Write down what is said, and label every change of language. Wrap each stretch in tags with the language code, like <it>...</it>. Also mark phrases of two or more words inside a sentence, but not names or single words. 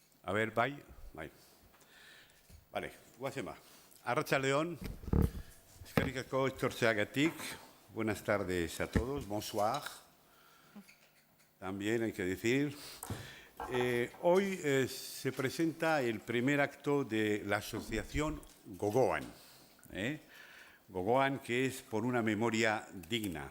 <es>A ver,</es> <eu>bai. Vale, guazema. Arratsaldeon, eskerrik asko etortzeagatik.</eu> <es>Buenas tardes a todos, bonsoir. También hay que decir. Hoy se presenta el primer acto de la asociación Gogoan. Gogoan, que es por una memoria digna.</es>